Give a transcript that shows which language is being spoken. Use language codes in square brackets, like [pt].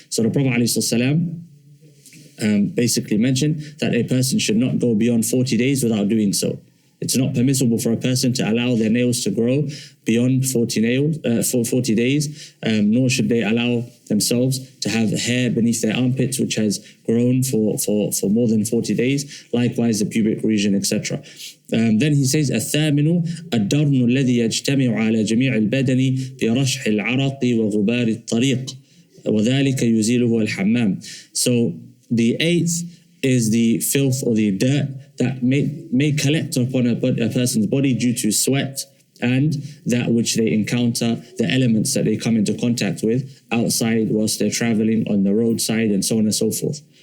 [en] So the Prophet ﷺ basically mentioned that a person should not go beyond 40 days without doing so. It's not permissible for a person to allow their nails to grow beyond 40 days, nor should they allow themselves to have hair beneath their armpits which has grown for more than 40 days, likewise the pubic region, etc. Then he says, [ar] الثامن الدرن الذي يجتمع على جميع البدن برشح العرق وغبار الطريق وذلك يزيله الحمام. [en] So the eighth is the filth or the dirt that may collect upon a person's body due to sweat and that which they encounter, the elements that they come into contact with outside whilst they're traveling on the roadside and so on and so forth.